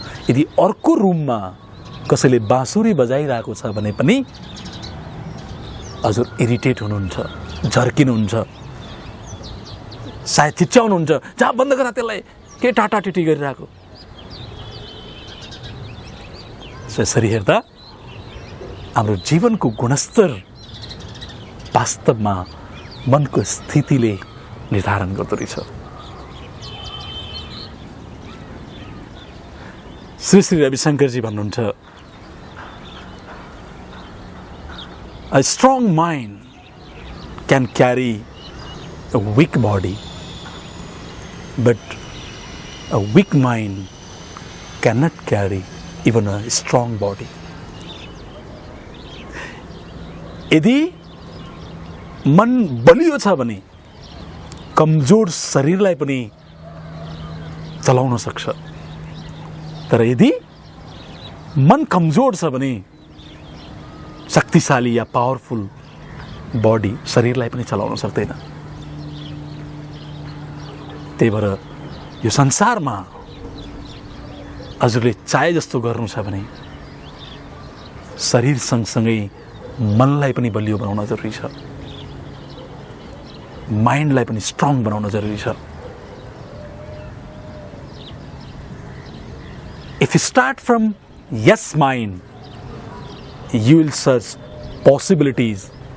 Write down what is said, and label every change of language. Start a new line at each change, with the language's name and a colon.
Nepali: यदि अर्को रुममा कसैले बाँसुरी बजाइरहेको छ भने पनि हजुर इरिटेट हुनुहुन्छ, झर्किनुहुन्छ, सायद चिच्याउनुहुन्छ, जहाँ बन्द गर त्यसलाई, के टाटाटिटी गरिरहेको। यसरी हेर्दा हाम्रो जीवनको गुणस्तर वास्तवमा मनको स्थितिले निर्धारण गर्दो रहेछ। श्री श्री रविशंकरजी भन्नुहुन्छ,
English: a strong mind can carry a weak body, but a weak mind cannot carry even a strong body.
Nepali: यदि मन बलियो छ भने कमजोर शरीरलाई पनि चलाउन सक्छ, तर यदि मन कमजोर छ भने शक्तिशाली या पावरफुल बॉडी शरीरलाई पनि चलाउन सक्दैन। त्यही भएर यो संसारमा हजुरले चाहे जस्तो गर्नु छ भने शरीर सँगसँगै मनलाई पनि बलियो बनाउन जरुरी छ, माइन्डलाई पनि स्ट्रङ बनाउन जरुरी छ।
English: If you start from yes mind, you will search possibilities.